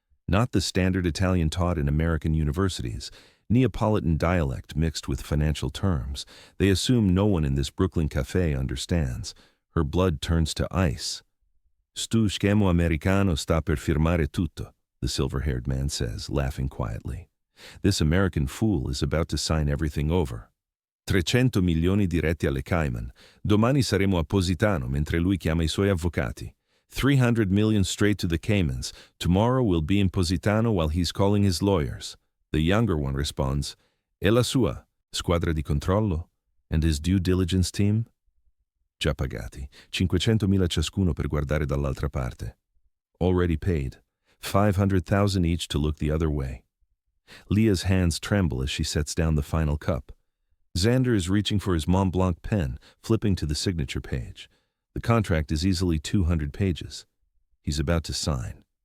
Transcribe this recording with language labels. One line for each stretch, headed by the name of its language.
English: Not the standard Italian taught in American universities, Neapolitan dialect mixed with financial terms. They assume no one in this Brooklyn cafe understands. Her blood turns to ice.
Italian: "Stu schemo americano sta per firmare tutto,"
English: the silver-haired man says, laughing quietly. This American fool is about to sign everything over.
Italian: 300 milioni diretti alle Cayman. Domani saremo a Positano mentre lui chiama I suoi avvocati.
English: 300 million straight to the Caymans. Tomorrow we'll be in Positano while he's calling his lawyers. The younger one responds,
Italian: "E la sua, squadra di controllo?
English: And his due diligence team?"
Italian: Già pagati, 500.000 ciascuno per guardare dall'altra parte.
English: Already paid, 500,000 each to look the other way. Leah's hands tremble as she sets down the final cup. Xander is reaching for his Mont Blanc pen, flipping to the signature page. The contract is easily 200 pages. He's about to sign.